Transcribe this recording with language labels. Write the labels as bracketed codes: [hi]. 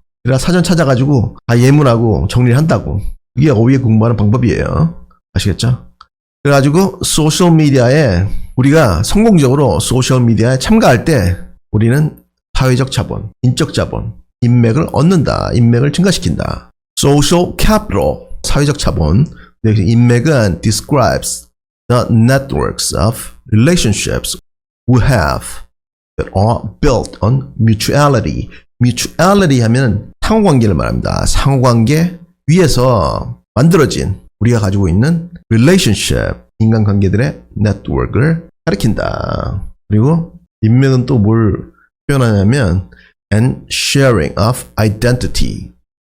[ko] 그래야 사전 찾아가지고 다 예문하고 정리를 한다고. 그게 어휘에 공부하는 방법이에요. 아시겠죠? 그래가지고 소셜미디어에 우리가 성공적으로 소셜미디어에 참가할 때 우리는 사회적 자본, 인적 자본, 인맥을 얻는다. 인맥을 증가시킨다. Social capital, 사회적 자본. [en] 인맥은 describes the networks of relationships we have that are built on mutuality. [ko] mutuality 하면 상호관계를 말합니다. 상호관계 위에서 만들어진 우리가 가지고 있는 relationship, 인간관계들의 네트워크를 가리킨다. 그리고 인맥은 또 뭘 표현하냐면 [en] and sharing of identity.